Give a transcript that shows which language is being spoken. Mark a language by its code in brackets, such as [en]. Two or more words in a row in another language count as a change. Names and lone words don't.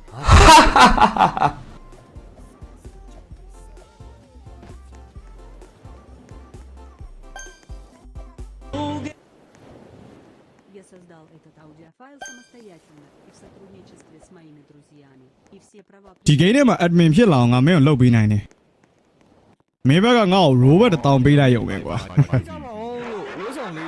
[ru] Я создал этот аудиофайл самостоятельно и в сотрудничестве с моими друзьями. И все права... [my] ဒီ game ထဲမှာ admin ဖြစ်လာအောင်ငါမင်းကိုလုပ်ပေးနိုင်တယ်မင်းဘက်ကငါ့ကို robot တောင်းပေးလိုက်ရုံပဲကွာ ကြပါဦးလို့ဝှဆောင်လေး